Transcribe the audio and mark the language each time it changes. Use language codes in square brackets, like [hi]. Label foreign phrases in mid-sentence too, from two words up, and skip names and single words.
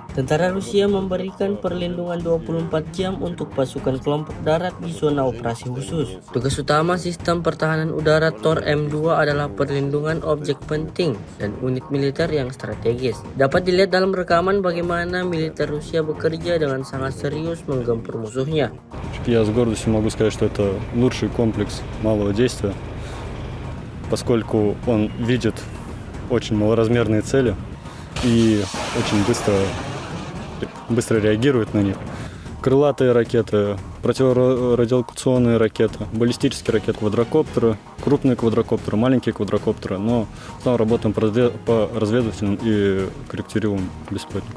[id] Tentara Rusia memberikan perlindungan 24 jam untuk pasukan kelompok darat di zona operasi khusus. Tugas utama sistem pertahanan udara Tor M2 adalah perlindungan objek penting dan unit militer yang strategis. Dapat dilihat dalam rekaman bagaimana militer Rusia bekerja dengan sangat serius menggempur musuhnya. [ru] Я с гордостью могу сказать, что это лучший комплекс малого действия, поскольку он видит очень малоразмерные цели и очень быстро реагирует на них. Крылатые ракеты, противорадиолокационные ракеты, баллистические ракеты, квадрокоптеры, крупные квадрокоптеры, маленькие квадрокоптеры, но в основном работаем по разведывательным и корректируемым беспилотникам.